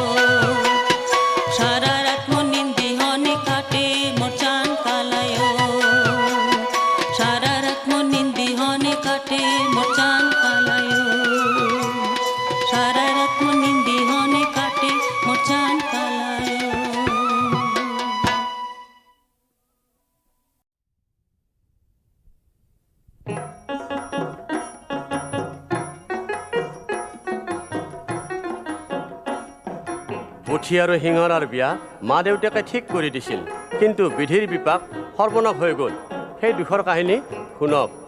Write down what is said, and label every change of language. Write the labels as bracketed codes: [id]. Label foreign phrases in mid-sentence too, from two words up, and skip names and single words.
[as] সারা রাত মন নিন বিহনে কাটে মোর জান কালায় সারা রাত মন নিন বিহনে কাটে মোর জান কালায় সারা রাত মন নিন বিহনে কাটে মোর জান কালায় পুঠি আৰু শিঙৰাৰ বিয়া মা দেউতাকে ঠিক কৰি দিছিল কিন্তু বিধিৰ বিপাক সৰ্বনাশ হৈ গ'ল সেই দুখৰ কাহিনী শুনক